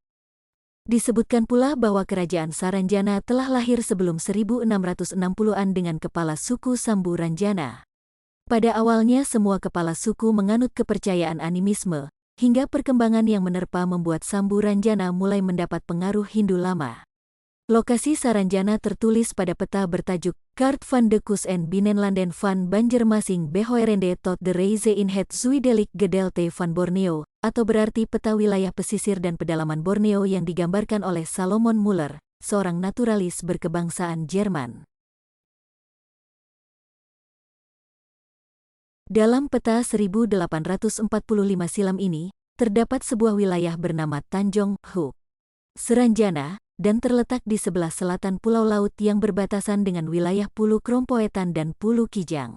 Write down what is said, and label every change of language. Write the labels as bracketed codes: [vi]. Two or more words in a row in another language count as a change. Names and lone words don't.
[id] Disebutkan pula bahwa kerajaan Saranjana telah lahir sebelum 1660-an dengan kepala suku Sambu Ranjana. Pada awalnya semua kepala suku menganut kepercayaan animisme, hingga perkembangan yang menerpa membuat Sambu Ranjana mulai mendapat pengaruh Hindu lama. Lokasi Saranjana tertulis pada peta bertajuk Kaart van de Kust en Binnenlanden van Banjarmasin Behoorende tot de Reize in het Zuidelijk Gedeelte van Borneo, atau berarti peta wilayah pesisir dan pedalaman Borneo yang digambarkan oleh Salomon Muller, seorang naturalis berkebangsaan Jerman. Dalam peta 1845 silam ini, terdapat sebuah wilayah bernama Tanjong Hook Saranjana, dan terletak di sebelah selatan pulau laut yang berbatasan dengan wilayah Pulau Krompoetan dan Pulau Kijang.